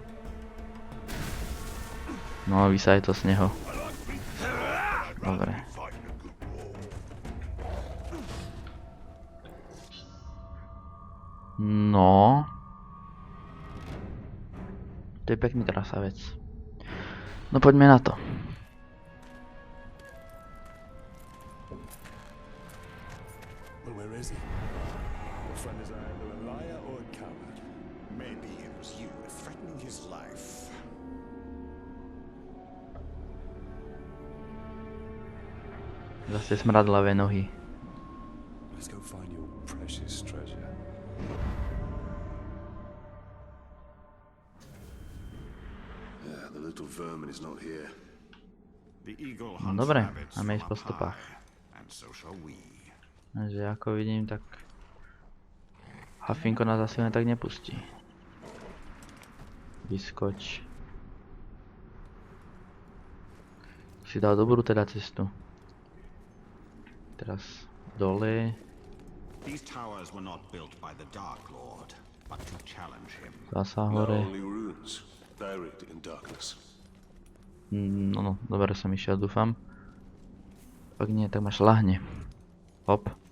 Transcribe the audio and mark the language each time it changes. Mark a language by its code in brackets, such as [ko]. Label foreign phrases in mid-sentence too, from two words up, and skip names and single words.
[sk] No, vysaj to z neho. Dobre. No. To je pekný krasavec. No poďme na to. [en] Well, where is he? Your friend is either a liar or a coward. Maybe it was you threatening his life. [sk] Zase smradlavé nohy. [en] Let's go find your precious treasure. Yeah, the little vermin is not here. The eagle [sk] No [en] hunts [sk] dobre, [en] rabbits [sk] máme ísť [en] from [sk] po [en] up [sk] stopách. [en] high, and so shall we. [sk] Takže ako vidím, tak Hafinko nás asi len tak nepustí. Vyskoč. Si dal dobrú teda cestu. Teraz dole. [en] These towers were not built by the Dark Lord, but to challenge him. [sk] Zasa [en] Now [sk] hore. [en] only ruins, buried in darkness. [sk] No, dobre som išiel, dúfam. Ak nie, tak ma šľahne. Hop.